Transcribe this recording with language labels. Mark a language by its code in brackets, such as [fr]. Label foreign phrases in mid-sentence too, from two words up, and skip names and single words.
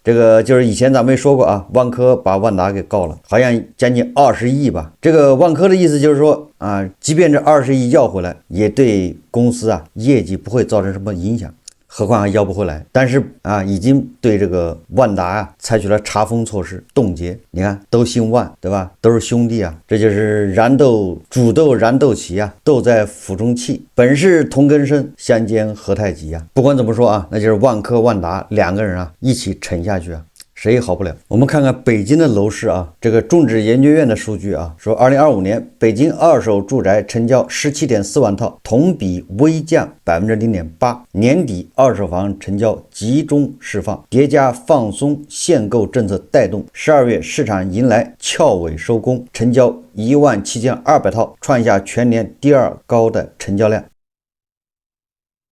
[zh] 這個就是以前咱們也說過萬科把萬達給告了，好像將近20億吧。這個萬科的意思就是說即便這20億要回來，也對公司業績不會造成什麼影響。何況還要不回來，但是已經對這個萬達採取了查封措施，凍結。你看都姓萬對吧？都是兄弟這就是煮豆燃豆萁豆在釜中泣，本是同根生，相煎何太急不管怎麼說那就是万科万達2個人一起沉下去誰也好不了。我们看看北京的楼市这個中指研究院的數據說2025年北京二手住宅成交17.4萬套，同比微降0.8%。年底二手房成交集中釋放，疊加放鬆限購政策帶動，12月市場迎來翹尾收工，成交17200套，創下全年第2高的成交量。